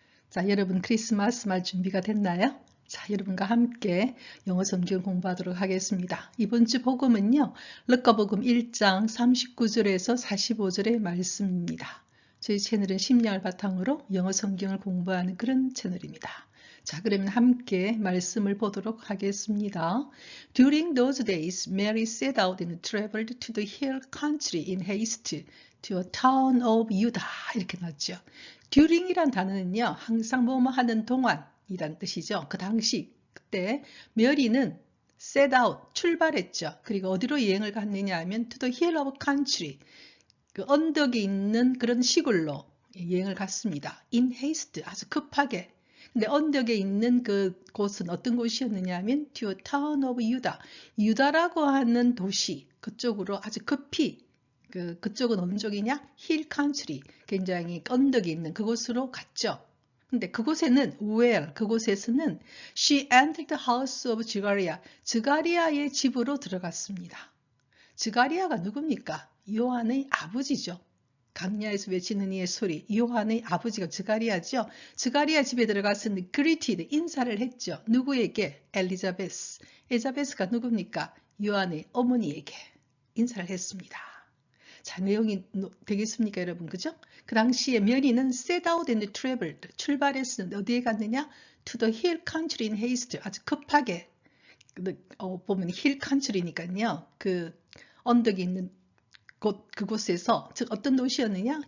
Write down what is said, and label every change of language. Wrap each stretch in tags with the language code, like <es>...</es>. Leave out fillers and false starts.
<ko>자, 여러분 크리스마스 말 준비가 됐나요? 자, 여러분과 함께 영어 성경 공부하도록 하겠습니다. 이번 주 복음은요. 루카복음 1장 39절에서 45절의 말씀입니다. 저희 채널은 심령을 바탕으로 영어 성경을 공부하는 그런 채널입니다. 자, 그러면 함께 말씀을 보도록 하겠습니다.</ko> <en>During those days, Mary set out and traveled to the hill country in haste to a town of Judah.</en> <ko>이렇게 나왔죠. during이란 단어는요, 항상 뭐뭐 하는 동안이란 뜻이죠. 그 당시, 그때 메리는 set out, 출발했죠. 그리고 어디로 여행을 갔느냐 하면</ko> <en>to the hill of country,</en> <ko>그 언덕에 있는 그런 시골로 여행을 갔습니다. in haste, 아주 급하게. 근데 언덕에 있는 그 곳은 어떤 곳이었느냐 하면</ko> <en>to a town of Judah,</en> <ko>유다라고 하는 도시, 그쪽으로 아주 급히, 그쪽은 어느 쪽이냐? 힐 컨트리, 굉장히 언덕이 있는 그곳으로 갔죠. 근데 그곳에는 where, 그곳에서는</ko> <en>she entered the house of Zechariah,</en> <ko>스가리아의 집으로 들어갔습니다. 스가리아가 누굽니까? 요한의 아버지죠. 강야에서 외치는 이의 소리, 요한의 아버지가 스가리아죠. 스가리아 집에 들어가서는 greeted, 인사를 했죠. 누구에게? 엘리자베스. 엘리자베스가 누굽니까? 요한의 어머니에게 인사를 했습니다. 자, 내용이 되겠습니까, 여러분? 그죠? 그 당시에 메리는</ko> <en>set out and traveled,</en> <ko>출발했으면 어디에 갔느냐?</ko> <en>To the hill country in haste,</en> <ko>아주 급하게. 보면 hill country니까요. 그 언덕이 있는 그곳에서, 즉 어떤 도시였느냐?</ko>